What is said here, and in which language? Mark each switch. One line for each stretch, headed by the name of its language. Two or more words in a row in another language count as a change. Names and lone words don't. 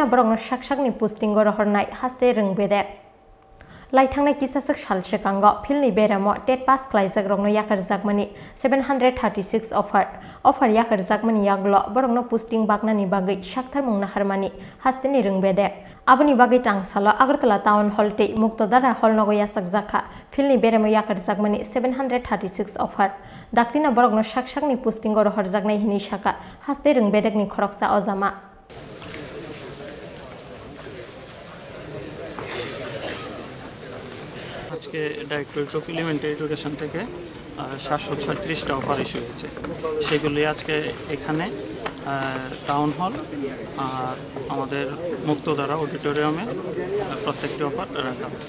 Kok Borok: borokno sakni posting go rohornai haste rungberek Laithangnai kisasak salsekango filni beramo TET pass Khlaijak Rokno Yakarjakmani 736 offer Yakarjakmani yaglo borokno posting baknani bagai sakthar mungna harmani hasteni rungbedek Aboni bagai tangsala Agartala Town Hall te Muktadhara Hall Nogo Yachakjakha filni beramo Yakarjakmani 736 offer daktina borokno sakni posting go rohorjaknai hini saka haste rungbedekni khoroksa ojama
Bangla: আজকে ডাইরেক্টরেট অফ এলিমেন্টারি এডুকেশন থেকে 736টা
English: offer issue
Bangla: হয়েছে সেগুলি আজকে এখানে টাউন হল আর আমাদের মুক্তধারা অডিটোরিয়ামে প্রত্যেকটি অফার রাখা হচ্ছে